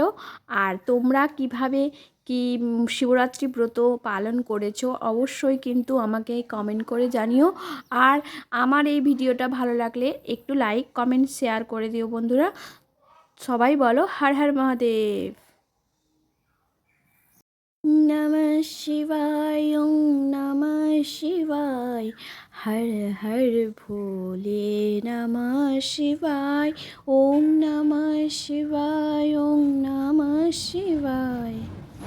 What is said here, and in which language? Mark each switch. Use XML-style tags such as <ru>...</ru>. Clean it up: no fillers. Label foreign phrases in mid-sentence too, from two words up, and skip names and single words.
<bn>আর তোমরা কিভাবে কি শিবরাত্রি ব্রত পালন করেছো অবশ্যই কিন্তু আমাকে কমেন্ট করে জানিও। আর আমার এই ভিডিওটা ভালো লাগলে একটু লাইক কমেন্ট শেয়ার করে দিও বন্ধুরা। সবাই বলো হর হর মহাদেব।</bn> <sa>নমঃ শিবায় ওং নমঃ শিবায়, হর হর ভোলে নমঃ শিবায়, ওং নমঃ শিবায় ওং নমঃ শিবায়।</sa>